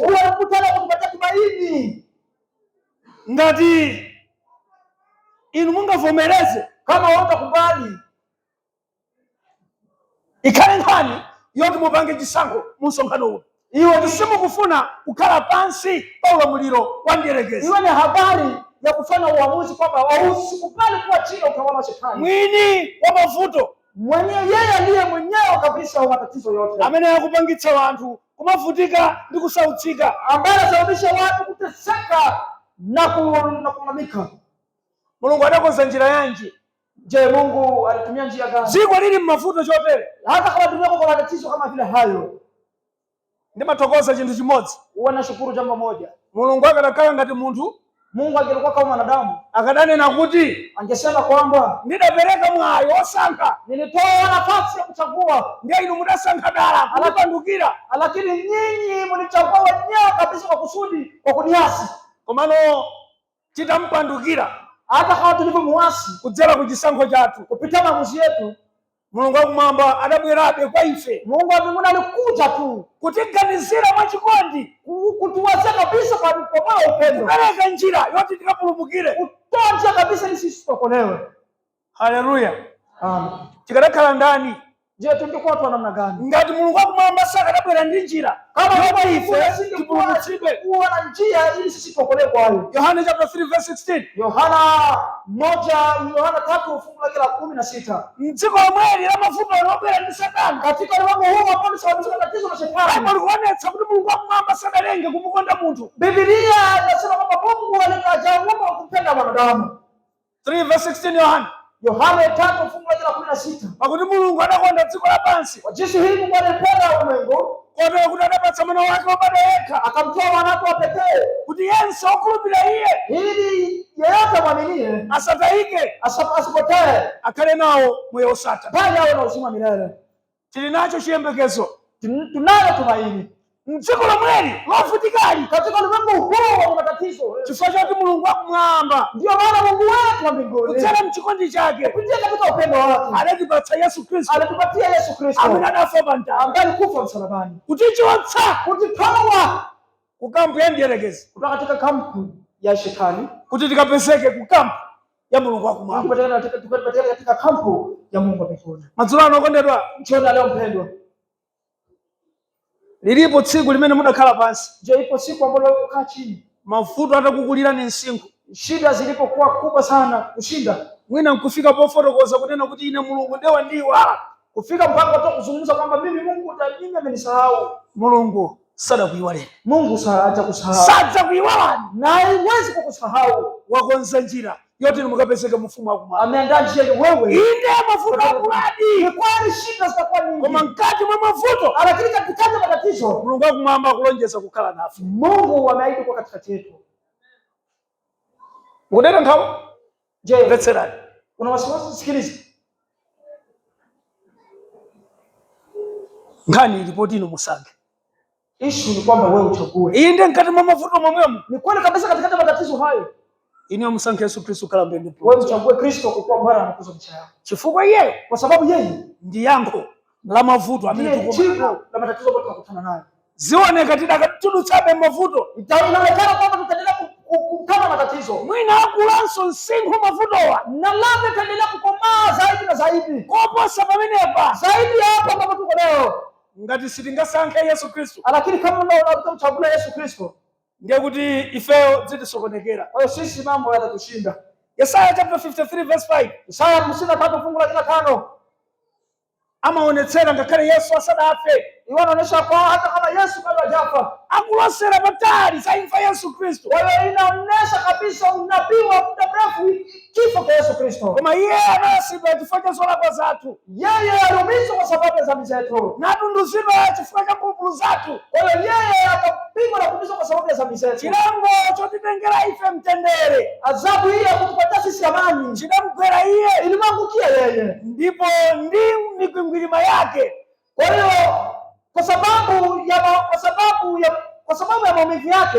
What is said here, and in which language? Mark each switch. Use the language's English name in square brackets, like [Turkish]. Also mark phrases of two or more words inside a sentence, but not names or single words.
[Swahili] mkutano kutupatia tumaini. [Nyanja] Ngati inu mungavomereze, [Swahili] kama utakubali, [Nyanja] ikhale nkhani yoti mupange chisankho mu msonkhano uno, iwe tisimukufuna kukhala pansi pa ulamuliro wa mdierekezi. [Swahili] Iwe ni habari ya kufanya uamuzi kwamba usikubali kuwa chini ya utawala wa Shetani, [Nyanja] mwini wa mavuto, [Swahili] yeye ndiye mwenyewe kabisa wa matatizo yote, [Nyanja] amene akupangitsa wanthu kumavutika ndi kusautsika, [Swahili] ambaye anasababisha watu kuteseka na kunamika. [Nyanja] Mulungu adakonza njira yanji? [Swahili] Je, Mungu alitumia njia gani? [Nyanja] Dziko lili mmavuto chotere, [Swahili] hata kama dunia kuna matatizo kama vile hayo. [Nyanja] Ndimatokoza chinthu chimodzi, [Swahili] nashukuru jambo moja. [Nyanja] Mulungu akanakhala ngati munthu, [Swahili] Mungu angelikuwa kama mwanadamu, [Nyanja] akadanena kuti [Swahili] angesema kwamba [Nyanja] ndidapereka mwayi wosankha, [Swahili] nilitoa nafasi ya kuchagua, [Nyanja] ndiye inu mudasankha dala kunipandukira, [Swahili] lakini nyinyi mlichagua wenyewe kabisa kwa kusudi, kwa kuniasi. [Nyanja] Komano titampandukira, [Swahili] hata kama tulivyomuasi [Nyanja] kudzera ku chisankho chathu, [Swahili] kupitia maamuzi yetu, [Nyanja] Mulungu wakumwamba adabwerabe kwa ife. [Swahili] Mungu wa mbinguni alikuja tu [Nyanja] kutiganizira mwachikondi, [Swahili] kutuwazia kabisa kwa moyo upendo, [Nyanja] kupereka njira yoti tikapulumukire, [Swahili] kutoa njia kabisa ili sisi tuokolewe. Haleluya, amen. [Nyanja] Tikadakhala ndani, [Swahili] je, tungekuwa watu wa namna gani [Nyanja] ngati Mulungu wakumwamba sakadabwera ndi njira [Swahili] kama [Nyanja] ife tipulumutsidwe, [Swahili] kuwa na njia ili sisi tuokolewe kwayo? [Nyanja] Yohana [English] chapter 3 verse 16. [Swahili] Yohana 3 fungu lake la 16. [Nyanja] Mdziko lomweli la mavuto lobwera ndi Satana, [Swahili] katika ulimwengu huu ambao ni sababu ya tatizo la Shetani, [Nyanja] palikuonetsa kuti Mulungu wakumwamba sadalenge kumukonda munthu. [Swahili] Biblia inasema kwamba Mungu alikajaumba kumpenda wanadamu. [Nyanja] 3 verse 16 Yohana. [Swahili] Yohana 3 fungu lake la 16. [Nyanja] Pakuti Mulungu adakonda dziko lapansi, [Swahili] kwa jinsi hii Mungu alipenda ulimwengu [Nyanja] kotero kuti adapatsa mwana wake wobadwa yekha, [Swahili] akamtoa mwana wake wa pekee, [Nyanja] kuti yense okhulupirira iye, [Swahili] ili yeyote mwaminie [Nyanja] asatayike, [Swahili] asipotee, [Nyanja] akhale nawo moyo wosatha, [Swahili] bali awe na uzima milele. [Nyanja] Tili nacho chiyembekezo. [Swahili] Tunalo tumaini [Nyanja] mdziko la mweli lovutikali, [Swahili] katika ulimwengu huu wa matatizo. [Nyanja] chifukwa choti Mulungu akumwamba [Swahili] Ndio maana Mungu wetu wa mbinguni [Nyanja] kudzera mchikondi chake [Swahili] kupitia katika upendo wake [Nyanja] anatipatsa Yesu Kristo, [Swahili] anatupatia Yesu Kristo [Nyanja] amene anafa pa mtanda, [Swahili] ambaye alikufa msalabani [Nyanja] kutichotsa [Swahili] kutitoa [Nyanja] kukampu ya mdierekezi, [Swahili] kutoka katika kampu ya shetani [Nyanja] kuti tikapezeke kukampu ya Mulungu akumwamba, [Swahili] tukapatikana katika kampu ya Mungu wa mbinguni. [Nyanja] Madzulo ano okondedwa, [Swahili] Njoni leo mpendwa, [Nyanja] lilipo tsiku limene mudakhala pansi, [Swahili] je, ipo siku ambayo ukaa chini [Nyanja] mavuto atakukulira ni msinkhu, [Swahili] shida zilipokuwa kubwa sana kushinda, [Nyanja] mwina nkufika pofotokoza kunena kuti ine Mulungu ndewa ndiwala, [Swahili] kufika mpaka watu kuzungumza kwamba mimi Mungu mimi amenisahau. [Nyanja] Mulungu sadakuyiwaleni, [Swahili] Mungu hajakusahau, [Nyanja] sadzakuyiwalani, [Swahili] na haiwezi kukusahau. [Nyanja] wakonza njira yoti mukapezeke mfumu akumwamba, [Swahili] Ameandaa njia wewe. [Nyanja] inde mavuto akuladi, [Swahili] Ni kweli shida zitakuwa nyingi, [Nyanja] koma mkati mwa mavuto [Swahili] lakini katikati ya matatizo [Nyanja] Mulungu akumwamba akulonjeza kukhala nafe. [Swahili] Mungu ameahidi kwa katikati yetu. [Nyanja] Mukudera nthawi? [Swahili] Je, [Nyanja] Mvetserani. [Swahili] una wasiwasi? Sikiliza. [Nyanja] Nkhani ilipoti ino musankhe. [Swahili] Issue ni kwamba wewe uchague. [Nyanja] Inde mkati mwa mavuto momwemo. [Swahili] Ni kweli kabisa katikati ya matatizo hayo. [Nyanja] Ine musankhe Yesu Kristo kala mbende. [Swahili] Wewe uchague Kristo kwa kuwa Bwana anakuza maisha yako. [Nyanja] Chifukwa yeye, [Swahili] Kwa sababu yeye [Nyanja] ndi yankho la mavuto amene ndiye tukoma. [Swahili] jibu la matatizo ambayo tunakutana nayo. [Nyanja] Zioneka tidakatulutsabe mavuto. [Swahili] Inaonekana kwamba tutaendelea kukutana matatizo. [Nyanja] Mwina akulanso msinkhu mavutowa. [Swahili] Na labda tutaendelea kukomaa zaidi na zaidi. [Nyanja] Koposa pamenepa. [Swahili] Zaidi ya hapo ambapo tuko leo. [Nyanja] Ngati sitingasankhe Yesu Kristo. [Swahili] Lakini kama unataka kuchagua Yesu Kristo, [Nyanja] ndiye kuti ifeyo zitisokonekera. [Swahili] kwa hiyo sisi mambo yatatushinda. [Nyanja] Yesaya [English] chapter 53 verse 5. [Swahili] Yesaya 53 fungu la 5. [Nyanja] Amaonetsera ngakhale Yesu asadafe. [Swahili] Iwo anaonyesha kwa hata kama Yesu bado hajafa. [Nyanja] Akulosera patali za imfa Yesu Kristo. [Swahili] Kwa hiyo inaonyesha kabisa unabii wa muda mrefu kifo kwa Yesu Kristo. [Nyanja] Koma iye anasidwa chifukwa cha zolakwa zathu. [Swahili] Yeye aliumizwa kwa sababu ya dhambi zetu. [Nyanja] Na atunduzidwa chifukwa cha mphulupulu zathu. [Swahili] Kwa hiyo yeye akapigwa na kuumizwa kwa sababu ya dhambi zetu. [Nyanja] Chilango chotitengera ife mtendere. [Swahili] Adhabu hii ya kutupatia sisi amani [Nyanja] Chinamgwera iye [Swahili] ilimwangukia yeye. [Nyanja] ndipo ndi mikwingwirima yake. [Swahili] Kwa hiyo kwa sababu ya maumivu yake